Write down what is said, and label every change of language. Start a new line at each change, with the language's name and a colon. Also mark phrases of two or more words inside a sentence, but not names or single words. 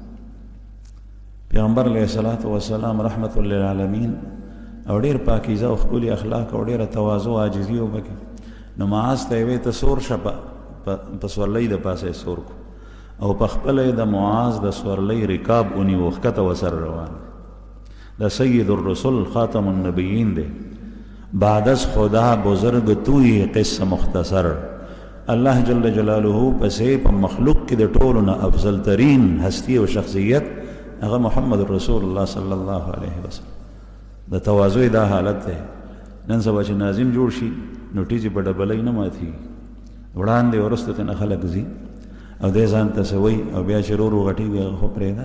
Pashto: پیغمبر
Arabic: علیه الصلاة والسلام رحمت للعالمین
Pashto: او ډېر پاکیزه او ښکلي اخلاق او ډېره تواضع او عاجزي و پکې. نو معاذ ته یې وی ته سور شه په سورلۍ د پاسه یې سور کو او په خپله یې د معاذ د سورلۍ رکاب ونیو، ښکته ورسره روان دی. دا
Arabic: سید الرسل خاتم النبیین
Pashto: دی.
Persian: بعد از خدا بزرگ توی قصه مختصر.
Pashto: الله
Arabic: جل جلاله
Pashto: پسې په مخلوق کې د ټولو نه افضل ترین هستی او شخصیت هغه محمد رسول الله
Arabic: صلی الله علیه وسلم.
Pashto: د تواضع دا حالت دی. نن سبا چې ناظم جوړ شي نو ټیزې په ډبلۍ نه ماتېږي، وړاندې وروسته ترې خلک ځي او دی ځان ته څه وایي او بیا چې ورو غټېږي هغه خو پرېږده.